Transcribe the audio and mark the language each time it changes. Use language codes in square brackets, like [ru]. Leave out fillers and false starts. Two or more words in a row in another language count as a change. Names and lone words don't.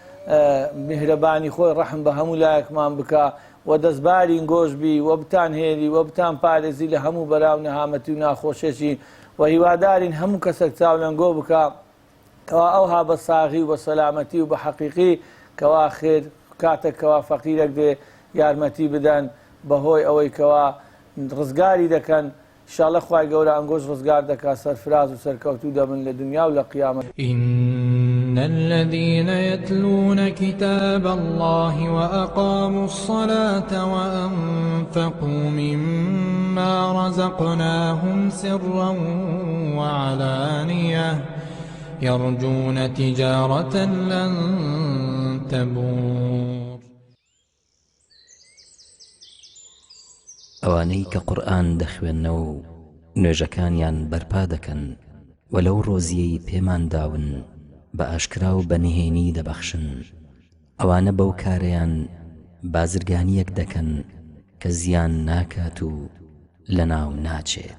[ckb] میهرەبانی خۆی ڕەحم بە هەموو لایەکمان بکە و دەستباری گۆش بی و بتان هێری و بتان پارێزی لە هەموو بەراو نەهامەتی و ناخۆشێکی و هیوادارین هەموو کەسێک چاولەنگۆ بکە کەوا ئەوها بە ساغی و بە سەلامەتی و بە حەقیقی کەوا خێر کاتێکەوە فەقیرێک دێ یارمەتی بدەن بەهۆی ئەوەی کەوا ڕزگاری دەکەن انشاءالله خوای گەورە ئەنگۆش ڕزگار دەکات سەرفراز و سەرکەوتوو دەبن لە دنیا و لە قیامەت. [ar] إن الذين يتلون كتاب الله وأقاموا الصلاة وأنفقوا مما رزقناهم سرا وعلانية يرجون تجارة لن تبور. [ckb] ئەوانەی کە قورئان دەخوێننەوە و نوێژەکانیان بەرپا دەکەن و لەو ڕۆزیەی پێمان داون بە ئاشکرا و بەنهێنی دەبەخشن ئەوانە بەو کارەیان بازرگانیەک دەکەن کە زیان ناکات و لەناو ناچێت.